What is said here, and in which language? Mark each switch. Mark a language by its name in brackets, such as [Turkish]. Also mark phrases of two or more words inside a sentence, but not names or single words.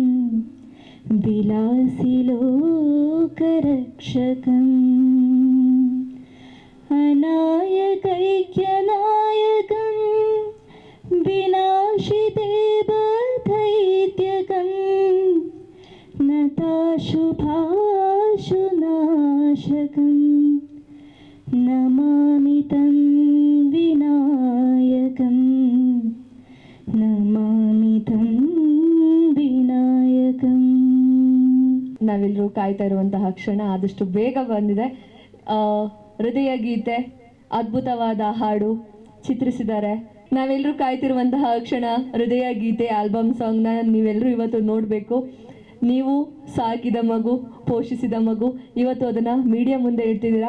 [Sanskrit] विलासिलोकरक्षकम् अनायकैक्यनायकं विनाशिदेवदैत्यकं नताशुभाशुनाशकं नमामि तं विनायकं नमामि तं विनायकं. [Kannada] ನಾವೆಲ್ಲರೂ ಕಾಯ್ತಾ ಇರುವಂತಹ ಕ್ಷಣ ಆದಷ್ಟು ಬೇಗ ಬಂದಿದೆ. ಹೃದಯ ಗೀತೆ ಅದ್ಭುತವಾದ ಹಾಡು ಚಿತ್ರಿಸಿದ್ದಾರೆ. ನಾವೆಲ್ಲರೂ ಕಾಯ್ತಿರುವಂತಹ ಕ್ಷಣ ಹೃದಯ ಗೀತೆ [English] album song [Kannada] ನೀವೆಲ್ಲರೂ ಇವತ್ತು ನೋಡಬೇಕು. ನೀವು ಸಾಕಿದ ಮಗು, ಪೋಷಿಸಿದ ಮಗು, ಇವತ್ತು ಅದನ್ನು ಮೀಡಿಯಾ ಮುಂದೆ ಇಡ್ತಿದ್ದೀರಾ.